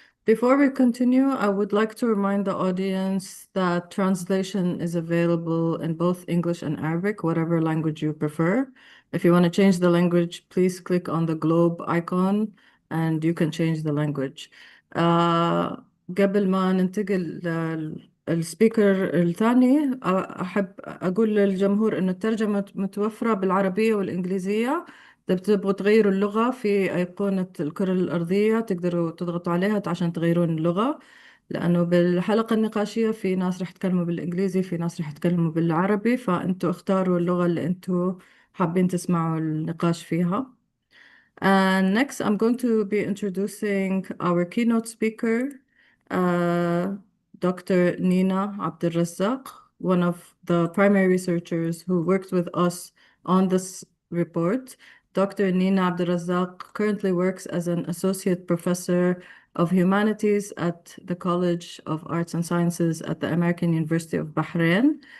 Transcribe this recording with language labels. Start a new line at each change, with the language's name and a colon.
English: Before we continue, I would like to remind the audience that translation is available in both English and Arabic, whatever language you prefer. If you want to change the language, please click on the globe icon and you can change the language.
Arabic: قبل ما ننتقل للسبيكر الثاني، أحب أقول للجمهور إنه الترجمة متوفرة بالعربية والإنجليزية. إذا بتبغوا تغيروا اللغة، في أيقونة الكرة الأرضية تقدروا تضغطوا عليها عشان تغيرون اللغة، لأنه بالحلقة النقاشية في ناس رح يتكلموا بالإنجليزي، في ناس رح يتكلموا بالعربي، فأنتوا اختاروا اللغة اللي أنتوا حابين تسمعوا النقاش فيها.
English: And next, I'm going to be introducing our keynote speaker, Dr. Nina Abdelrazak, one of the primary researchers who worked with us on this report. Dr. Nina Abdelrazak currently works as an associate professor of humanities at the College of Arts and Sciences at the American University of Bahrain.